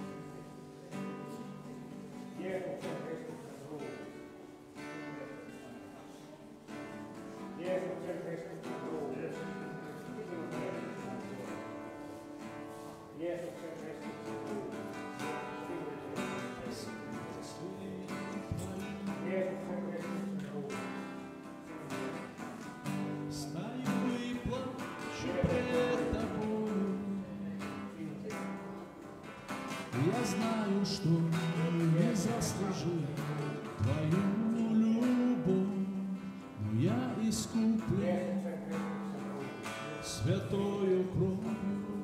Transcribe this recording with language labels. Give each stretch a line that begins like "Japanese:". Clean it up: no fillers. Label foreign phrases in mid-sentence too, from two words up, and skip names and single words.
Finnish: Jeesuksen Kristuksen ruumis, Jeesuksen Kristuksen ruumis, sinun edestäsi anna. Jeesuksen Kristuksen ruumis, sinun edestäsi anna. Jeesuksen Kristuksen ruumis.
Russian: Стою и плачу пред тобою. Я знаю, что не заслужил твою любовь, но я искуплен святою кровью.